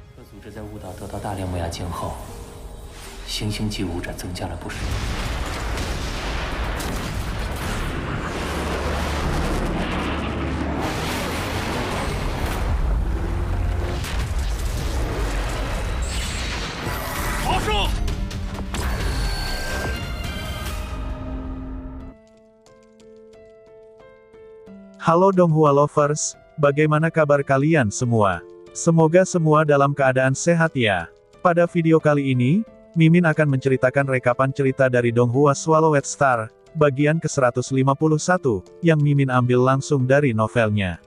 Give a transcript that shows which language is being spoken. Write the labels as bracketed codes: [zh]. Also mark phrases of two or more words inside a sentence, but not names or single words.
[zh] 组织在雾岛得到大量木亚镜后，行星级武者增加了不少。发射！ [id] Halo Donghua Lovers, bagaimana kabar kalian semua? Semoga semua dalam keadaan sehat ya. Pada video kali ini, Mimin akan menceritakan rekapan cerita dari Donghua Swallowed Star, bagian ke-151, yang Mimin ambil langsung dari novelnya.